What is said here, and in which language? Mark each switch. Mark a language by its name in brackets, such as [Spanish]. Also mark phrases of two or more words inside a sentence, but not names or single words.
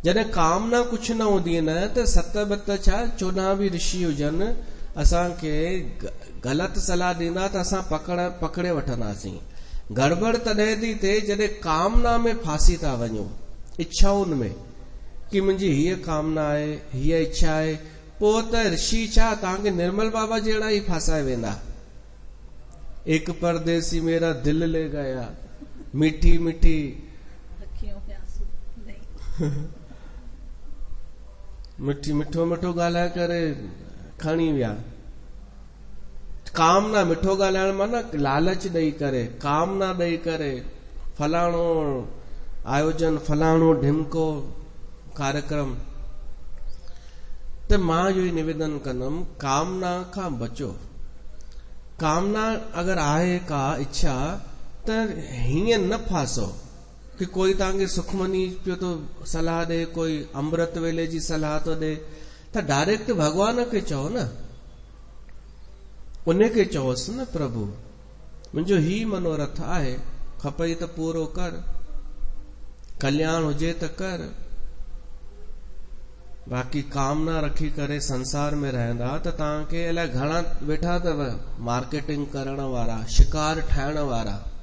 [Sindhi] जॾहिं कामना कुछ न हूंदी न त 7 बत छा 14 भी ऋषि हुजनि असांखे ग़लति सलाह ॾींदा त असां पकड़े वठंदासीं। गड़बड़ तॾहिं थी थिए जॾहिं कामना में फासी था वञूं, इच्छाउनि में, कि मुंहिंजी हीअ कामना आहे, हीअ इच्छा आहे, पोइ त ऋषि छा तव्हांखे निर्मल बाबा जहिड़ा ई फासाए वेंदा। [Hindi] एक परदेसी मेरा दिल ले गया, [Sindhi] मीठी मीठी मिठी मिठो मिठो ॻाल्हाए करे खणी विया। कामना, मिठो ॻाल्हाइण माना लालच ॾेई करे, कामना ॾेई करे, फलाणो आयोजन, फलाणो ढिमको कार्यक्रम। त मां इहो ई निवेदन कंदुमि, कामना खां बचो। कामना अगर आहे का इच्छा त हीअं न फासो कि कोई तव्हांखे सुखमनी पियो तो सलाह ॾे, कोई अमृत वेले जी सलाह तो ॾे, त डायरेक्ट भगवान खे चओ न, उन खे चओसि न, प्रभु मुंहिंजो ही मनोरथ आहे, खपई त पूरो कर, कल्याण हुजे त कर। बाक़ी कामना रखी करे संसार में रहंदा त तव्हांखे अलाए घणा वेठा अथव मार्केटिंग करण वारा, शिकार ठाहिण वारा।